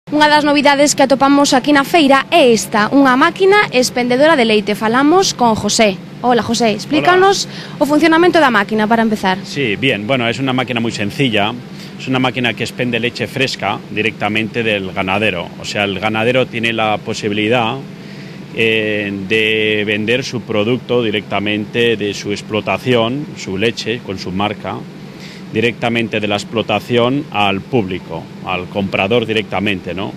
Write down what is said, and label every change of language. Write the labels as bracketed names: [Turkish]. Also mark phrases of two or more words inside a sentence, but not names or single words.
[Galician] Unha das novidades que atopamos aquí na feira é esta, unha máquina expendedora de leite. Falamos con José. Hola José, explícanos o funcionamento da máquina para empezar. [Spanish] Sí, bien, bueno, es una máquina muy sencilla, es una máquina que expende leche fresca directamente del ganadero. O sea, el ganadero tiene la posibilidad de vender su producto directamente de su explotación, su leche con su marca, directamente de la explotación al público, al comprador directamente, ¿no?